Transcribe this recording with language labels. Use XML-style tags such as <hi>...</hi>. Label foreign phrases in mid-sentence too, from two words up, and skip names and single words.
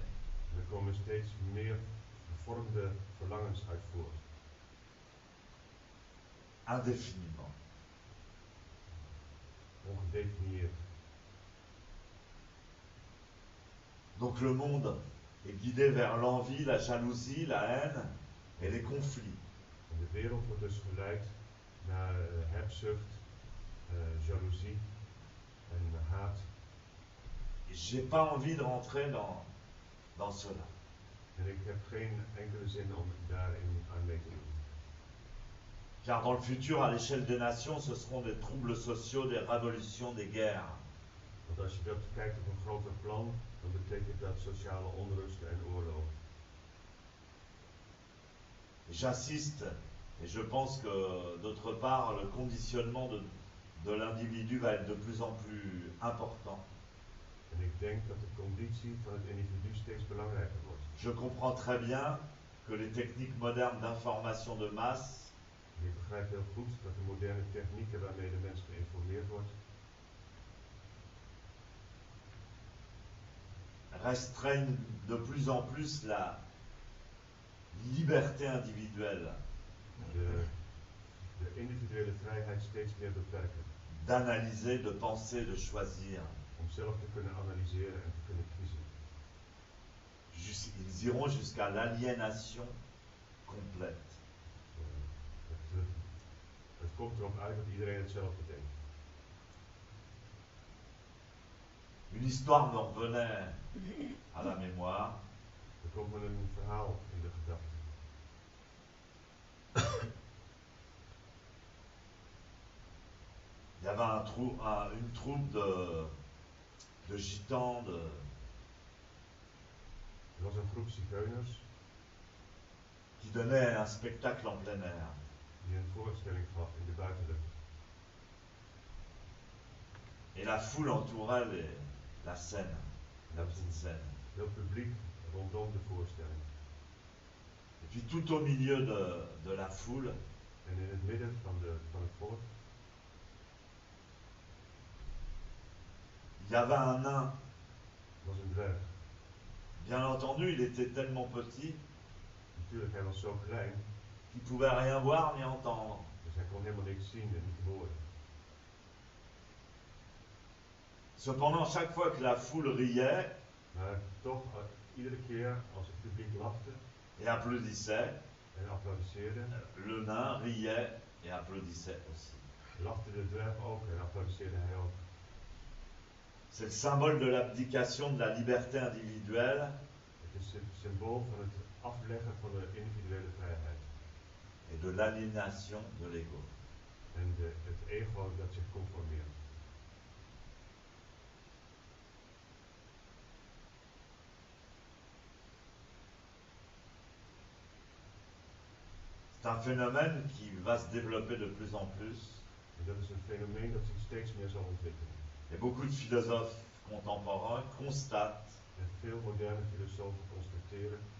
<nl>Er komen steeds meer gevormde verlangens uit voort.</nl> <fr>Indéfiniment.</fr> <nl>Ongedefinieerd.</nl> <fr>Donc le monde est guidé vers l'envie, la jalousie, la haine et les conflits.</fr> <nl>En de wereld wordt dus geleid naar hebzucht, jaloezie en haat.</nl> <fr>J'ai pas envie de rentrer dans cela.</fr> <nl>En ik heb geen enkele zin om daarin aan mee te doen.</nl> <fr>Car dans le futur, à l'échelle des nations, ce seront des troubles sociaux, des révolutions, des guerres.</fr> <nl>Want als je dat kijkt op een groter plan, dan betekent dat sociale onrust en oorlog.</nl> <fr>J'insiste, et je pense que d'autre part, le conditionnement de l'individu va être de plus en plus important.</fr> <nl>En ik denk dat de conditie van het individu steeds belangrijker wordt.</nl> <fr>Je comprends très bien que les techniques modernes d'information de masse</fr> <nl>En ik begrijp heel goed dat de moderne technieken waarmee de mens geïnformeerd wordt,</nl> <fr>restreignent de plus en plus la liberté individuelle</fr> <nl>de individuele vrijheid steeds meer beperken.</nl> <fr>d'analyser, de penser, de choisir.</fr> <nl>Om zelf te kunnen analyseren en te kunnen kiezen.</nl> <fr>Ils iront jusqu'à l'aliénation complète.</fr> <nl>Het komt erop uit dat iedereen hetzelfde denkt.</nl> <fr>Une histoire me revenait à la mémoire.</fr> <nl>Er komt me een verhaal in de gedachten.</nl> <fr>Il y avait une troupe de gitans,</fr> <nl>Er was een groep zigeuners</nl> <fr>qui donnait un spectacle en plein air.</fr> <nl>die een voorstelling gaf in de buitenlucht.</nl> <fr>Et la foule entourait la scène, la petite scène.</fr> <nl>Heel publiek rondom de voorstelling.</nl> <fr>Et puis tout au milieu de la foule,</fr> <nl>En in het midden van het volk</nl> <fr>il y avait un nain.</fr> <nl>was een dwerg.</nl> <fr>Bien entendu, il était tellement petit</fr> <nl>Natuurlijk, hij was zo klein,</nl> <fr>qu'il ne pouvait rien voir ni entendre.</fr> <nl>dus hij kon helemaal niks zien en niet horen.</nl> <fr>Cependant, chaque fois que la foule riait</fr> <nl>Maar toch, iedere keer als het publiek lachte</nl> <fr>et applaudissait,</fr> <nl>en applaudisseerde,</nl> <fr>le nain riait et applaudissait aussi.</fr> <nl>lachte de dwerg ook en applaudisseerde hij ook.</nl> <fr>C'est le symbole de l'abdication de la liberté individuelle</fr> <nl>Het is het symbool van het afleggen van de individuele vrijheid.</nl> <fr>et de l'aliénation de l'ego.</fr> <nl>En het ego dat zich conformeert.</nl> <fr>C'est un phénomène qui va se développer de plus en plus.</fr> <nl>En dat is een fenomeen dat zich steeds meer zal ontwikkelen.</nl> <fr>Et beaucoup de philosophes contemporains constatent</fr> <nl>En veel moderne filosofen constateren</nl>